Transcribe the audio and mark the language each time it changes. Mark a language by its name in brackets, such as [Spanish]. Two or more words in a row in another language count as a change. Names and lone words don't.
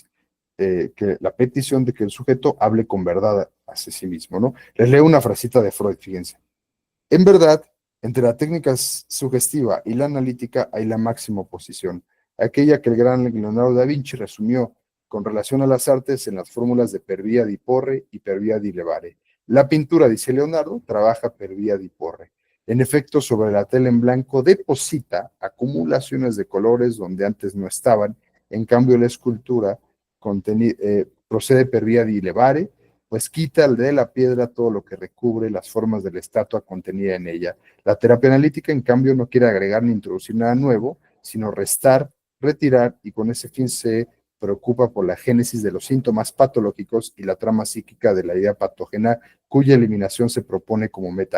[Spanish] Que la petición de que el sujeto hable con verdad hacia sí mismo, ¿no? Les leo una frasita de Freud, fíjense. En verdad, entre la técnica sugestiva y la analítica hay la máxima oposición, aquella que el gran Leonardo da Vinci resumió con relación a las artes en las fórmulas de [Italian] per via di porre [Spanish] y [Italian] per via di levare. [Spanish] La pintura, dice Leonardo, trabaja [Italian] per via di porre. [Spanish] En efecto, sobre la tela en blanco deposita acumulaciones de colores donde antes no estaban. En cambio, la escultura procede [Italian] per via di levare, [Spanish] pues quita de la piedra todo lo que recubre las formas de la estatua contenida en ella. La terapia analítica, en cambio, no quiere agregar ni introducir nada nuevo, sino restar, retirar, y con ese fin se preocupa por la génesis de los síntomas patológicos y la trama psíquica de la idea patógena, cuya eliminación se propone como meta.